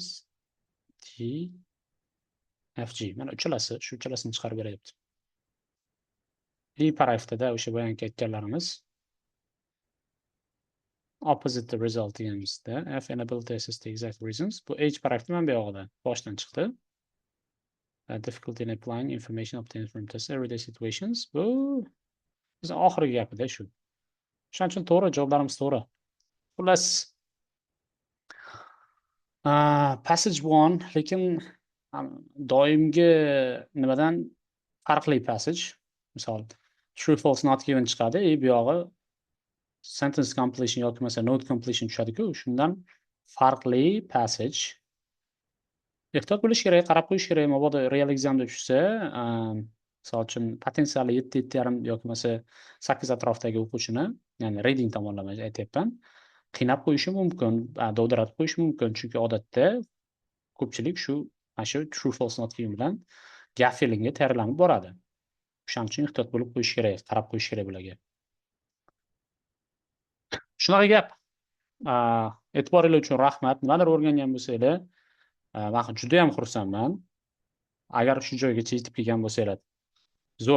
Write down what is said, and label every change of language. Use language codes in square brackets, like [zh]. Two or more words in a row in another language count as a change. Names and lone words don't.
[uz] T FG. Mana shu uchalasini chiqarib beryapti. B paragrafda o'sha boyangi aytganlarimiz [en] opposite the result [uz] deganimizda F [en] inability to assess the exact reasons. [uz] Bu H paragrafda mana bu yog'ida boshdan chiqdi. [en] Difficulty in applying information obtained from test everyday situations. [uz] Bu biz oxirgi gapida shu. Shuning uchun to'g'ri, javoblarimiz to'g'ri. Xullas passage 1 lekin doimgi nimadan farqli passage. Misol [en] true false not given [uz] chiqadi, bu yog'i [en] sentence completion [uz] yoki bo'lmasa [en] node completion [uz] tushadi-ku, shundan farqli passage ehtiyot bo'lish kerak, qarab qo'yish kerak. Mabodo [en] real examda [uz] tushsa, misol uchun potensiali 7,5 yoki bo'lmasa 8 atrofidagi o'quvchini, ya'ni reading tomonlama aytyapman, qiynab qo'yishi mumkin, dovdiratib qo'yishi mumkin. Chunki odatda ko'pchilik mana shu [en] true false not given [uz] bilan [en] gap fillingga [uz] tayyorlanib boradi. O'shaning uchun ehtiyot bo'lib qo'yish kerak, qarab qo'yish kerak bularga. Shunaqa gap. E'tiboringiz uchun rahmat. Nimadir o'rgangan bo'lsanglar, men juda ham xursandman. Agar shu joygacha yetib kelgan bo'lsanglar, zo'r.